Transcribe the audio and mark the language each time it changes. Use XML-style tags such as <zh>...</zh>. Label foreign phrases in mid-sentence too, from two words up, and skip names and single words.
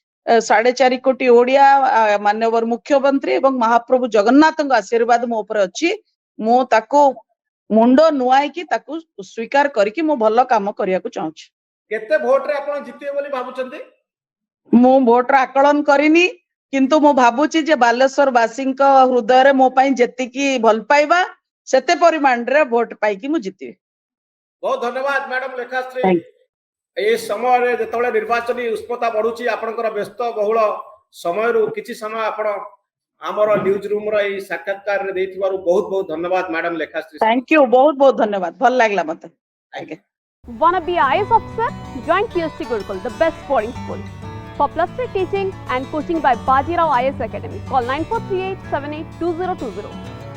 <or>4.5 କୋଟି ଓଡିଆ ମାନ୍ୟବର ମୁଖ୍ୟମନ୍ତ୍ରୀ ଏବଂ ମହାପ୍ରଭୁ ଜଗନ୍ନାଥଙ୍କ ଆଶୀର୍ବାଦ ମୋ ଉପରେ ଅଛି ମୁଁ ତାକୁ ମୁଣ୍ଡ ନୁଆଇକି ତାକୁ ସ୍ୱୀକାର କରିକି ମୁଁ ଭଲ କାମ କରିବାକୁ ଚାହୁଁଛି କେତେ ଭୋଟରେ ଆପଣ ଜିତିବେ ବୋଲି ଭାବୁଛନ୍ତି ମୁଁ ଭୋଟର ଆକଳନ କରିନି କିନ୍ତୁ ମୁଁ ଭାବୁଛି ଯେ ବାଲେଶ୍ୱର ବାସୀଙ୍କ ହୃଦୟରେ ମୋ ପାଇଁ ଯେତିକି ଭଲ ପାଇବା ସେତେ ପରିମାଣରେ ଭୋଟ ପାଇକି ମୁଁ ଜିତିବି ବହୁତ ଧନ୍ୟବାଦ ମ୍ୟାଡମ ଲେଖାଶ୍ରୀ ଏଇ ସମୟ ଯେତେବେଳେ ନିର୍ବାଚନୀ ଉଷ୍ମତା ବଢ଼ୁଛି ଆପଣଙ୍କ ବ୍ୟସ୍ତ ବହୁଳ ସମୟରୁ କିଛି ସମୟ ଆପଣ ଆମର</or> <en>news room</en> <or>ଏଇ ସାକ୍ଷାତକାର ଦେଇଥିବାରୁ ବହୁତ ବହୁତ ଧନ୍ୟବାଦ ମ୍ୟାଡାମ ଲେଖାଶ୍ରୀ</or> <en>thank you</en> <or>ବହୁତ ଧନ୍ୟବାଦ ଭଲ ଲାଗିଲା ମତେ</or> <en>thank you Wanna be IAS officer? Join PSC Gurukul, the best boarding school. For plus 3 teaching and coaching by Bajirao IAS Academy, call 9438 782020.</en>